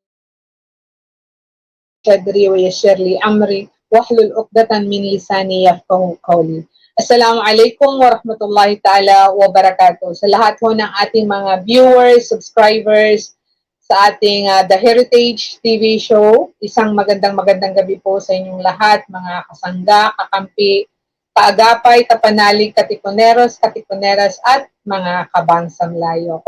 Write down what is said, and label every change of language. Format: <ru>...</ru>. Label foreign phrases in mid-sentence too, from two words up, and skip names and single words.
<ar>صدري ويسر لي أمري واحلل عقدة من لساني يفقهوا قولي. السلام عليكم ورحمة الله تعالى وبركاته.</ar> <tl>Sa lahat ho ng ating mga viewers, subscribers sa ating The Heritage TV show, isang magandang gabi po sa inyong lahat, mga kasangga, kakampi, kaagapay, kapanalig, katikuneros, katikuneras, at mga kabangsa Melayu.</tl>